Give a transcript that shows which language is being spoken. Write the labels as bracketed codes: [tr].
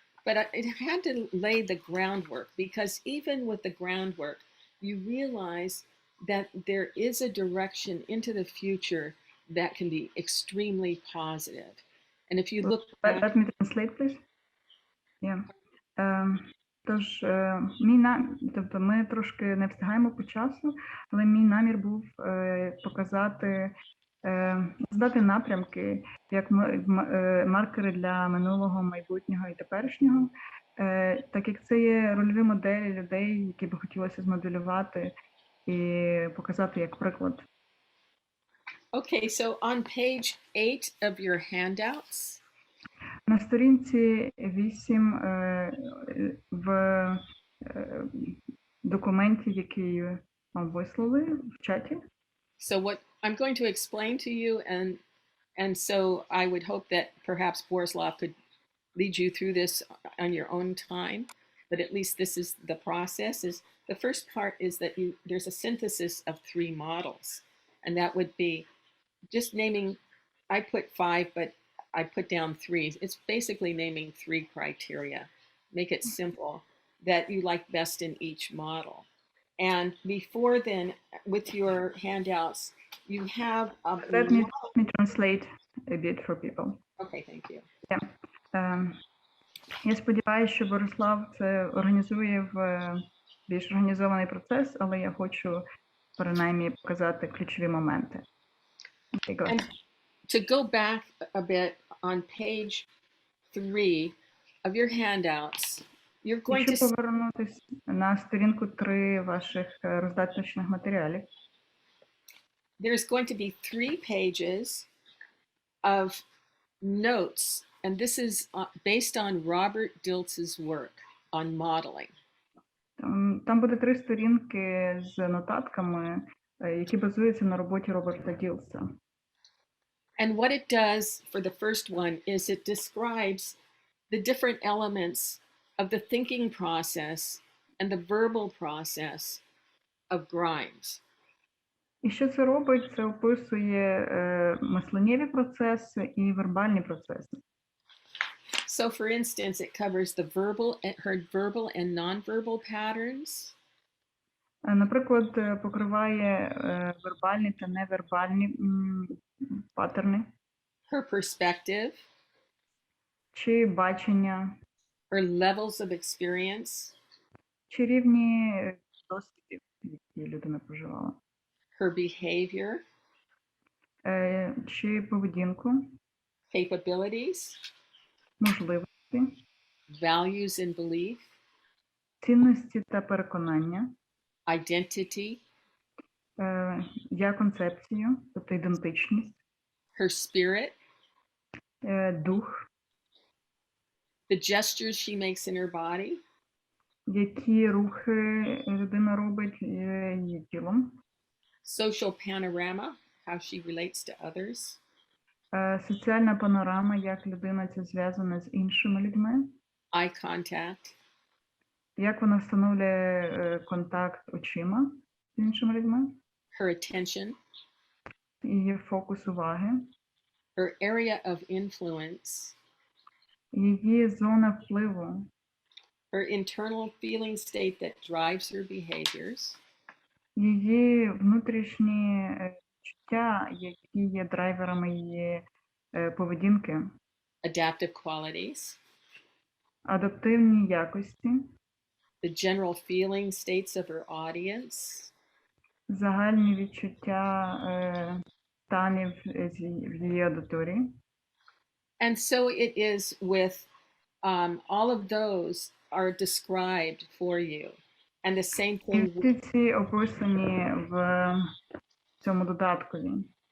[en] But it had to lay the groundwork, because even with the groundwork, you realize that there is a direction into the future that can be extremely positive. And if you look back, Let me translate, please. Yeah. [uk] Тож, тобто ми трошки не встигаємо по часу, але мій намір був показати, здати напрямки, як маркери для минулого, майбутнього і теперішнього, так як це є рольові моделі людей, які би хотілося змоделювати і показати як приклад. [en] Okay, so on page 8 of your handouts, [uk] На сторінці 8 в документі, який вам вислали в чаті. [en] so what I'm going to explain to you, and so I would hope that perhaps Borislav could lead you through this on your own time, but at least this is the process. Is the first part is that there's a synthesis of 3 models, and that would be just naming. I put 5, but I put down 3. It's basically naming 3 criteria. Make it simple that you like best in each model. And before then, with your handouts, you have Let me translate a bit for people. Okay, thank you. [uk] Я сподіваюся, що Борислав це організує в більш організований процес, але я хочу принаймні показати ключові моменти. [en] Okay, go. And to go back a bit on page 3 of your handouts, you're going [uk] Якщо [en] to [uk] повернутися на сторінку 3 ваших роздаточних матеріалів, [en] there's going to be 3 pages of notes, and this is based on Robert Diltz's work on modeling. [uk] там буде 3 сторінки з нотатками, які базуються на роботі Роберта Ділса. [en] And what it does for the first one is it describes the different elements of the thinking process and the verbal process of Grimes. [uk] І що це робить? Це описує мисленнєві процеси і вербальні процеси. [en] So, for instance, it covers her verbal and nonverbal patterns. [uk] Наприклад, покриває вербальні та невербальні паттерни. [en] Her perspective. [uk] Чи бачення. [en] Her levels of experience. [uk] Чи рівні досвідів, які людина проживала. [en] Her behavior. [uk] Чи поведінку. [en] Capabilities. [uk] Можливості. [en] Values and belief. [uk] Цінності та переконання. [en] Identity. [uk] Я концепцію, тобто ідентичність. [en] Her spirit. [uk] Дух. [en] The gestures she makes in her body. [uk] Які рухи людина робить її тілом. [en] Social panorama, how she relates to others. [uk] Соціальна панорама, як людина це зв'язана з іншими людьми. [en] Eye contact. [uk] Як вона встановлює контакт очима з іншими людьми. [en] Her attention. [uk] Її фокус уваги. [en] Her area of influence. [uk] Її зона впливу. [en] Her internal feeling state that drives her behaviors. [uk] Її внутрішні чуття, які є драйверами її поведінки. [en] Adaptive qualities. [uk] Адаптивні якості. [en] The general feeling states of her audience. [uk] Загальні відчуття станів в її аудиторії. [en] And so it is with all of those are described for you. And the same thing. [uk] Всі ці описані в цьому додаткові.